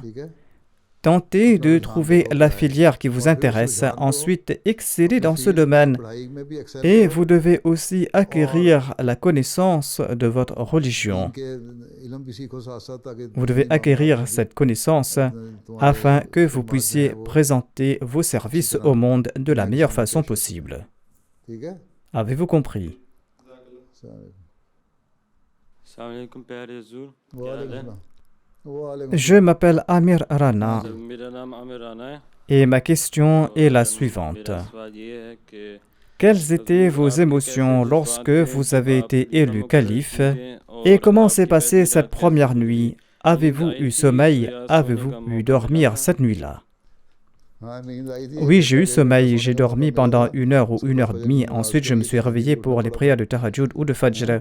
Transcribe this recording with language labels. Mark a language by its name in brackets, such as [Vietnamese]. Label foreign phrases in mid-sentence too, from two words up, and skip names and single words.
[French] Tentez de trouver la filière qui vous intéresse, ensuite excellez dans ce domaine et vous devez aussi acquérir la connaissance de votre religion. Vous devez acquérir cette connaissance afin que vous puissiez présenter vos services au monde de la meilleure façon possible. Avez-vous compris? [Arabic] السلام عليكم [Urdu] پیارے حضور، کیا حال ہے? [French] Je m'appelle Amir Rana [Urdu] میرا نام عامر رانا ہے. [French] et ma question est la suivante. [Urdu] میرا سوال یہ ہے کہ [French] Quelles étaient vos émotions lorsque vous avez été élu calife et comment s'est passée cette première nuit? Avez-vous eu sommeil? Avez-vous pu dormir cette nuit-là? Oui, j'ai eu sommeil. J'ai dormi pendant 1 heure ou 1h30. Ensuite, je me suis réveillé pour les prières de Tahajjud ou de Fajr.